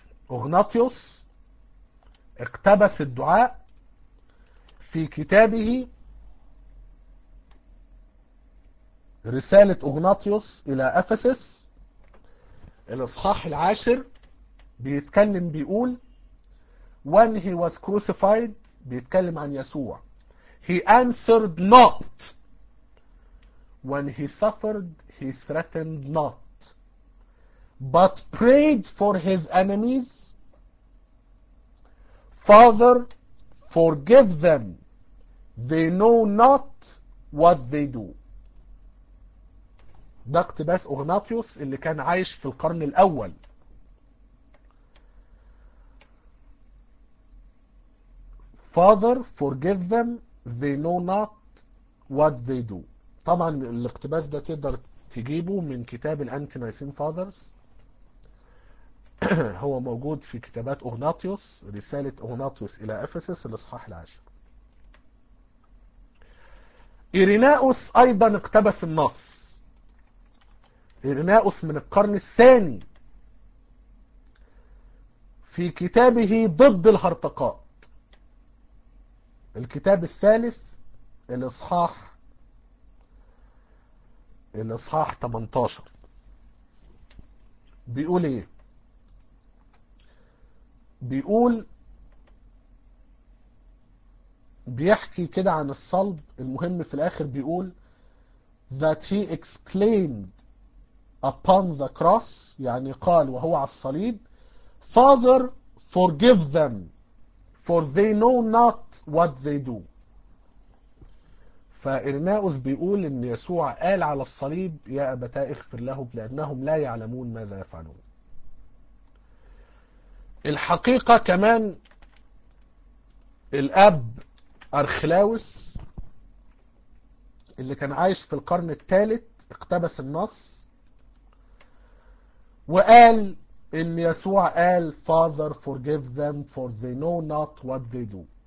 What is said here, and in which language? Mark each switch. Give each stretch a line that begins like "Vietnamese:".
Arabic: أغناطيوس اقتبس الدعاء في كتابه رسالة أغناطيوس إلى أفسس الإصحاح العاشر، بيتكلم بيقول
English: When he was crucified،
Arabic: بيتكلم عن يسوع،
English: He answered not. When he suffered he threatened not، but prayed for his enemies Father, forgive them. They know not what they do.
Arabic: ده اقتباس أغناطيوس اللي كان عايش في القرن الأول.
English: Father, forgive them. They know not what they do.
Arabic: طبعا الاقتباس ده تقدر تجيبه من كتاب الأنتينايسين فاذرز. هو موجود في كتابات أغناطيوس، رسالة أغناطيوس إلى أفسس الإصحاح العاشر. إيريناوس أيضا اقتبس النص. إيريناوس من القرن الثاني في كتابه ضد الهرطقات، الكتاب الثالث الإصحاح 18، بيقول إيه؟ بيقول، بيحكي كده عن الصلب. المهم في الآخر بيقول
English: that he exclaimed upon the cross،
Arabic: يعني قال وهو على الصليب
English: Father forgive them for they know not what they do.
Arabic: فإرناؤس بيقول إن يسوع قال على الصليب يا أبتا اغفر لهم لأنهم لا يعلمون ماذا يفعلون. الحقيقة كمان الأب أرخلاوس اللي كان عايش في القرن الثالث اقتبس النص وقال إن يسوع قال
English: Father forgive them for they know not what they do.